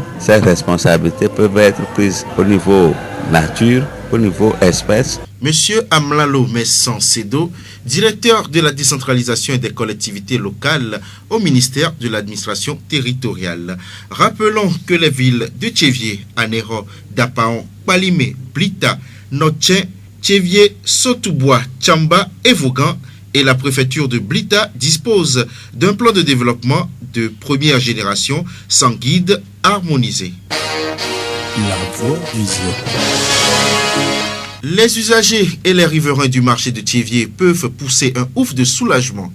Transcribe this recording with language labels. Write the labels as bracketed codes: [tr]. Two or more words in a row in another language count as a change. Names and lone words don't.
[fr] Ces responsabilités peuvent être prises au niveau nature, au niveau espèce. Monsieur Amlalo Messan Sedo, directeur de la décentralisation et des collectivités locales au ministère de l'administration territoriale. Rappelons que les villes de Tchévié, Anéro, Dapaon, Palimé, Blita, Notchen, Tchévié, Sotoubois, Tchamba et Vaugan et la préfecture de Blita disposent d'un plan de développement de première génération sans guide harmonisé. La voix du Zion. Les usagers et les riverains du marché de Tchévié peuvent pousser un ouf de soulagement.